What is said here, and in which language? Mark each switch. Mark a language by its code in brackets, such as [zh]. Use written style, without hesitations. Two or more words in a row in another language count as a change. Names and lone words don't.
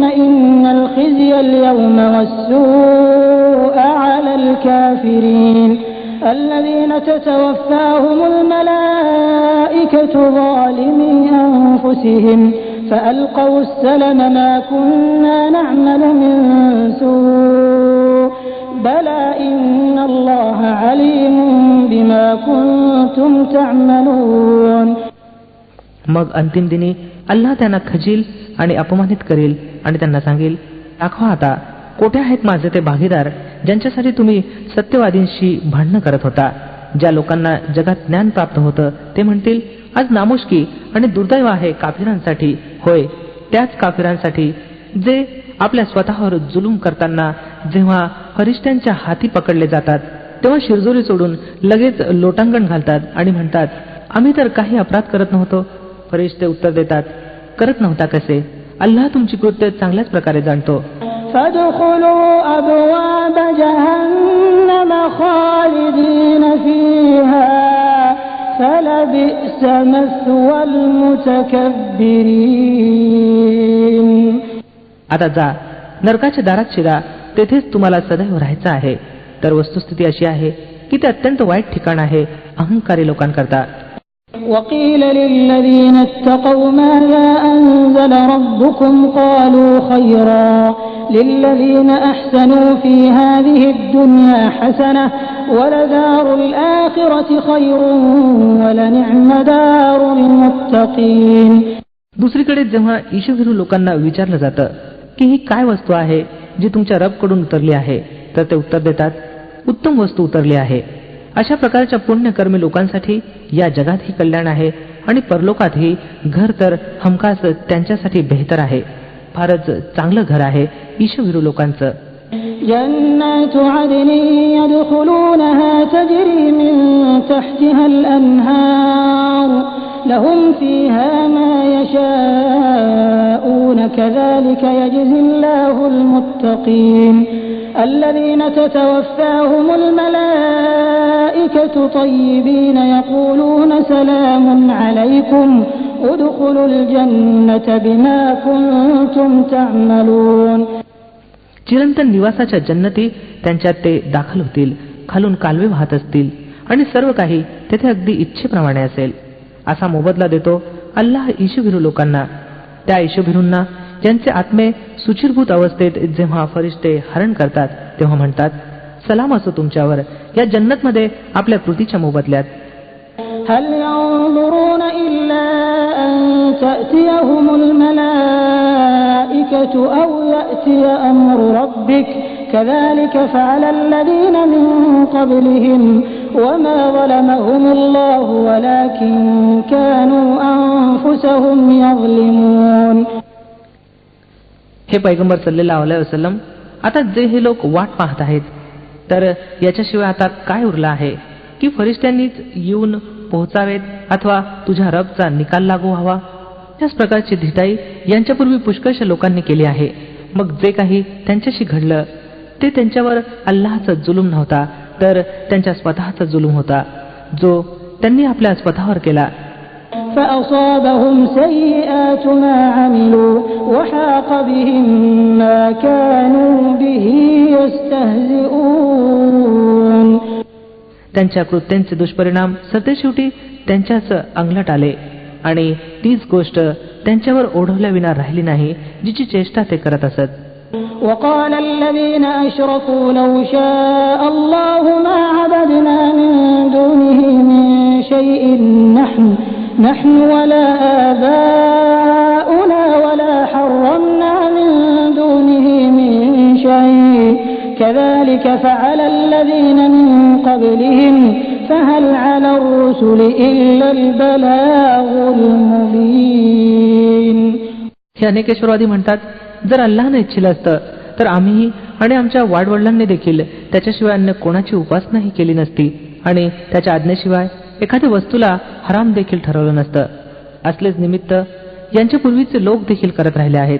[ar] إن الخزي اليوم والسوء على الكافرين الذين تتوفاهم الملائكة ظالمي أنفسهم فألقوا السلم ما كنا نعمل من سوء بلى إن الله عليم بما كنتم تعملون. [mr] मग अंतिम दिनी अल्लाह त्यांना खजील आणि अपमानित करेल आणि त्यांना सांगेल, दाखवा आता कोठे आहेत माझे ते भागीदार ज्यांच्यासाठी तुम्ही सत्यवादींशी भांडणं करत होता. ज्या लोकांना जगात ज्ञान प्राप्त होतं ते म्हणतील, आज नामुष्की आणि दुर्दैव आहे काफिरांसाठी, होय त्याच काफिरांसाठी जे आपल्या स्वतःवर जुलूम करताना जेव्हा फरिश्त्यांच्या हाती पकडले जातात तेव्हा शिरजोरी सोडून लगेच लोटांगण घालतात आणि म्हणतात, आम्ही तर काही अपराध करत नव्हतो. फरिश्ते उत्तर देतात, करत नव्हता कसे? अल्लाह तुमची कृत्य चांगल्याच प्रकारे जाणतो. [ar] فادخلوا أبواب جهنم خالدين فيها فلبئس مثوى المتكبرين. [mr] आता जा नरकाच्या दारात शिरा, तेथेच तुम्हाला सदैव राहायचं आहे. तर वस्तुस्थिती अशी आहे की ते अत्यंत वाईट ठिकाण आहे अहंकारी लोकांकरता. [ar] وقيل للذين اتقوا ماذا أنزل ربكم قالوا خيرا للذين أحسنوا في هذه الدنيا حسنة ولدار الآخرة خير ولنعم دار المتقين. [mr] दुसरीकडे जेव्हा ईशभिरू लोकांना विचारलं जातं की ही काय वस्तू आहे जी तुमच्या रबकडून उतरली आहे, तर ते उत्तर देतात, उत्तम वस्तू उतरली आहे. अशा प्रकारच्या पुण्यकर्मी लोकांसाठी या जगातही कल्याण आहे आणि परलोकातही घर तर हमखास त्यांच्यासाठी बेहतर आहे. फारच चांगलं घर आहे ईशभिरू लोकांचं. [ar] جنات عدن يدخلونها تجري من تحتها الأنهار لهم فيها ما يشاءون كذلك يجزي الله المتقين الذين تتوفاهم الملائكة طيبين يقولون سلام عليكم ادخلوا الجنة بما كنتم تعملون. [mr] चिरंतन निवासाच्या जन्नती त्यांच्यात ते दाखल होतील, खालून कालवे वाहत असतील आणि सर्व काही तेथे अगदी इच्छेप्रमाणे असेल. असा मोबदला देतो अल्लाह ईशभिरू लोकांना. त्या ईशभिरूंना ज्यांचे आत्मे सुचिरभूत अवस्थेत जेव्हा फरिश्ते हरण करतात तेव्हा म्हणतात, सलाम असो तुमच्यावर या जन्नतमध्ये आपल्या कृतीच्या मोबदल्यात. [ar] هل ينظرون إلا أن تأتيهم الملائكة أو يأتي أمر ربك كذلك فعل الذين من قبلهم وما ظلمهم الله ولكن كانوا أنفسهم يظلمون. [mr] हे पैगंबर [ar] صلى الله عليه وسلم, [mr] आता जे हे लोक वाट पाहत आहेत तर याच्याशिवाय आता काय उरलं आहे की फरिश्त्यांनीच येऊन पोहोचावेत अथवा तुझ्या रबचा निकाल लागू व्हावा. त्याच प्रकारची धिटाई यांच्यापूर्वी पुष्कळशा लोकांनी केली आहे. मग जे काही त्यांच्याशी घडलं ते त्यांच्यावर अल्लाहचा जुलूम नव्हता, तर त्यांच्या स्वतःचा जुलूम होता जो त्यांनी आपल्या स्वतःवर केला. [ar] فأصابهم سيئات ما عملوا وحاق بهم ما كانوا به يستهزئون. [mr] त्यांच्या कृत्यांचे दुष्परिणाम सरतेशेवटी त्यांच्याच अंगलट आले आणि तीच गोष्ट त्यांच्यावर ओढवल्याविना राहिली नाही जिची चेष्टा ते करत असत. [ar] وقال الذين أشركوا لو شاء الله ما عبدنا من دونه من شيء نحن ولا آباؤنا ولا حرمنا من دونه من شيء كذلك فعل الذين من قبلهم فهل على الرسل إلا البلاغ المبين. [mr] हे अनेकेश्वरवादी म्हणतात, जर अल्लाहने इच्छिलं असतं तर आम्ही आणि आमच्या वाडवडिलांनी देखील त्याच्याशिवाय अन्य कोणाची उपासनाही केली नसती आणि त्याच्या आज्ञेशिवाय एखाद्या वस्तूला हराम देखील ठरवलं नसतं. असलेच निमित्त यांच्या पूर्वीचे लोक देखील करत राहिले आहेत.